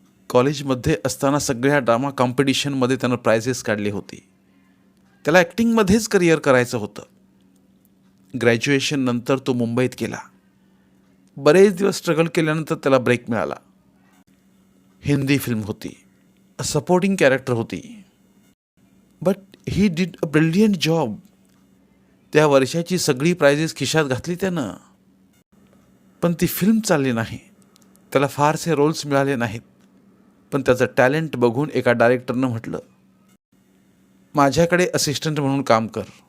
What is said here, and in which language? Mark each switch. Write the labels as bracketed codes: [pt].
[mr] कॉलेजमध्ये असताना सगळ्या ड्रामा कॉम्पिटिशनमध्ये त्यानं प्राइजेस काढली होती. त्याला ॲक्टिंगमध्येच करिअर करायचं होतं. ग्रॅज्युएशन नंतर तो मुंबईत गेला. बरेच दिवस स्ट्रगल केल्यानंतर त्याला ब्रेक मिळाला. हिंदी फिल्म होती, अ सपोर्टिंग कॅरेक्टर होती. [en] But he did a brilliant job. [mr] त्या वर्षाची सगळी प्राइजेस खिशात घातली त्यानं. पण ती फिल्म चालली नाही. त्याला फारसे रोल्स मिळाले नाहीत. पण त्याचं टॅलेंट बघून एका डायरेक्टरनं म्हटलं, माझ्याकडे असिस्टंट म्हणून काम कर.